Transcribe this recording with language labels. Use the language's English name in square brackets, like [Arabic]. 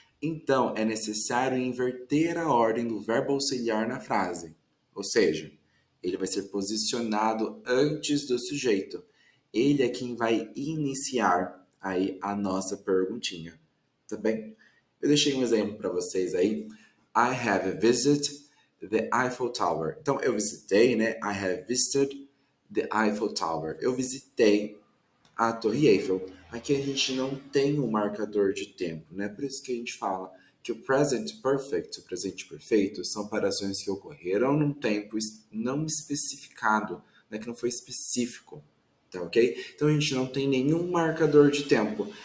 [Portuguese] Então, é necessário inverter a ordem do verbo auxiliar na frase. Ou seja, ele vai ser posicionado antes do sujeito. Ele é quem vai iniciar aí a nossa perguntinha, tá bem? Eu deixei um exemplo para vocês aí. [English] I have visited the Eiffel Tower. [Portuguese] Então, eu visitei, né? [English] I have visited the Eiffel Tower. [Portuguese] Eu visitei a Torre Eiffel. Aqui a gente não tem um marcador de tempo, né? Por isso que a gente fala que o present perfect, o presente perfeito, são para ações que ocorreram num tempo não especificado, né? Que não foi específico. Tá ok? Então a gente não tem nenhum marcador de tempo.